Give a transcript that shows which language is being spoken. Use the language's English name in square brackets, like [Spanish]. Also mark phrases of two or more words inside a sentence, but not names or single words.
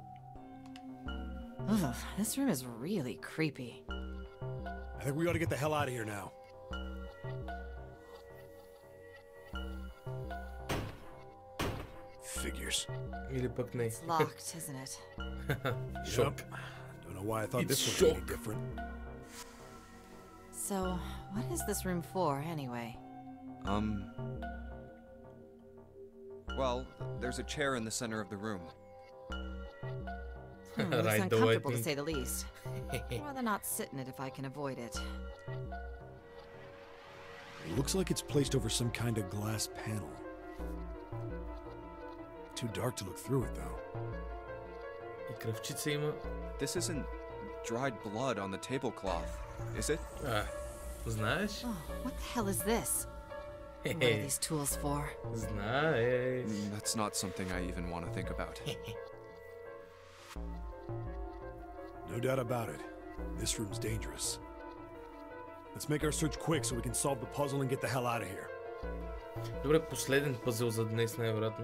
[English] Ugh, this room is really creepy. I think we ought to get the hell out of here now. Figures. [Bulgarian] Или пък не. [English] It's locked, isn't it? [Bulgarian] Шок. [English] Don't know why I thought It's this would be shock. different. So, what is this room for, anyway? Well, there's a chair in the center of the room. Looks Right, the uncomfortable to waiting. say the least. I'd rather not sit in it if I can avoid it. It looks like it's placed over some kind of glass panel. Too dark to look through it, though. [Bulgarian] И кръвчица има. [English] This isn't dried blood on the tablecloth, is it? [Bulgarian] Знаеш? [English] Oh, what the hell is this? What are these tools for? [Bulgarian] Знаеш. [English] That's not something I even want to think about. No doubt about it. This room's dangerous. Let's make our search quick so we can solve the puzzle and get the hell out of here. [Bulgarian] Добре, последен пъзел за днес най-вероятно.